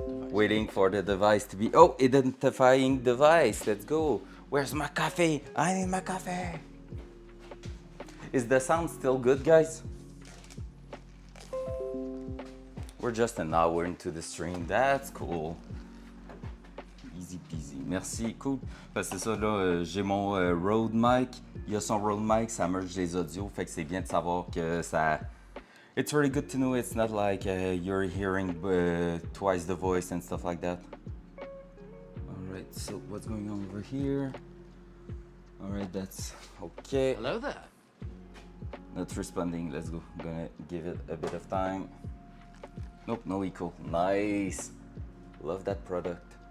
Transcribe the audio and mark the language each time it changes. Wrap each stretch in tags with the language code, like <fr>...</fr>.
<en>Waiting for the device to be... Oh, identifying device. Let's go. Where's my coffee? I need my coffee. Is the sound still good, guys? We're just an hour into the stream. That's cool. Easy peasy. Merci, cool.</en> <fr>Parce que c'est ça, là, j'ai mon Rode mic. Il y a son Rode mic, ça merge les audios. Fait que c'est bien de savoir que ça...</fr> <en>It's really good to know it's not like you're hearing twice the voice and stuff like that. Alright, so what's going on over here? Alright, that's okay. Hello there. Not responding, let's go. I'm gonna give it a bit of time. Nope, no echo. Nice. Love that product.</en>